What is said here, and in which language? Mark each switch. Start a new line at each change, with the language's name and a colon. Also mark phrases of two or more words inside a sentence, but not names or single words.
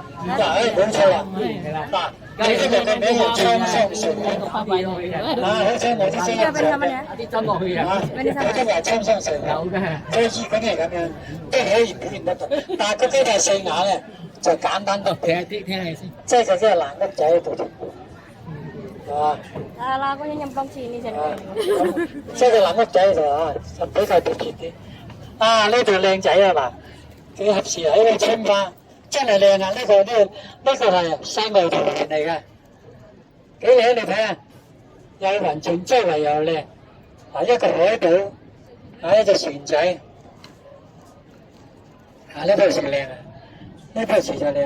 Cantonese: 嗱，冇錯啦，嗱，你呢個嘅名叫滄桑水啊，好似我啲聲音啲針落去啊！我真係滄桑水有嘅，所以嗰啲係咁樣，都可以表現得到。但係嗰幾塊細瓦咧。就簡單啲，聽下先。即係佢真係爛屋仔喺度，係嘛？
Indonesian: Salah aku nyemplung sini jadi.
Cantonese: 即係佢諗屋仔就啊，就比較特別啲。啊，呢度靚仔啊嗱，幾合時啊！呢個青花真係靚啊！呢個係山外桃源嚟嘅，幾靚你睇下，有雲泉周圍又靚，啊一個海島，啊一隻船仔，啊呢棵樹靚啊，呢棵樹就靚啦。